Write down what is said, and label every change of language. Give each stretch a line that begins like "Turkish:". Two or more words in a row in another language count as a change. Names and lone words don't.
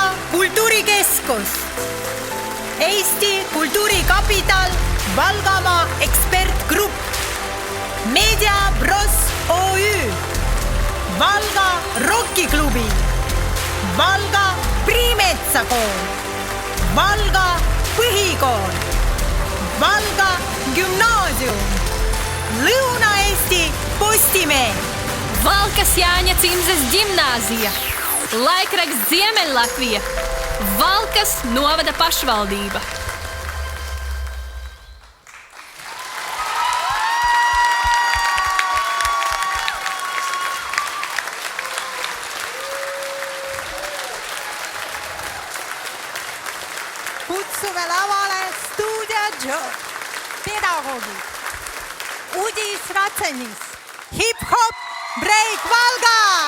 Estonian: kultuurikeskus, Eesti Kultuurikapital, Valgamaa ekspertgrupp, Media Bros OÜ, Valga Rockiklubi, Valga Priimetsa kool, Valga põhikool, Valga gümnaasium, Lõuna-Eesti Postimees,
Latvian: Valkas Jāņa Cimzes ģimnāzija, laikraksts Ziemeļlatvija, Valkas novada pašvaldība.
Estonian: kutsume lavale Stuudio Joy pedagoogid Udis Ratsenis, hip-hop breik Valga.